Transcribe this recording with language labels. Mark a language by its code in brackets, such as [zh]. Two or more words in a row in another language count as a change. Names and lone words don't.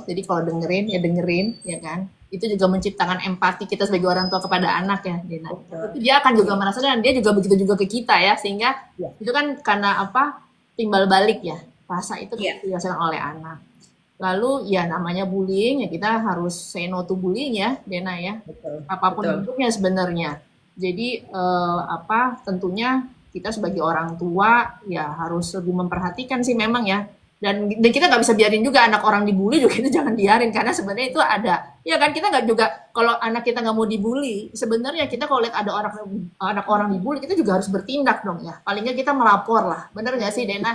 [id] Jadi kalau dengerin ya kan. Itu juga menciptakan empati kita sebagai orang tua kepada anak ya, Dena. Itu dia akan juga merasa dan dia juga begitu juga ke kita ya, sehingga itu kan karena apa timbal balik ya, rasa itu dirasakan oleh anak. Lalu ya namanya bullying ya kita harus [en] say no to bullying [id] ya, Dena ya. Apapun bentuknya sebenarnya. Jadi tentunya kita sebagai orang tua ya harus lebih memperhatikan sih memang ya. Dan kita nggak bisa biarin juga anak orang dibully juga, itu jangan biarin karena sebenarnya itu ada ya kan, kita nggak juga kalau anak kita nggak mau dibully sebenarnya kita kalau lihat ada anak orang dibully kita juga harus bertindak dong ya, paling nggak kita melapor lah, bener nggak sih Dena?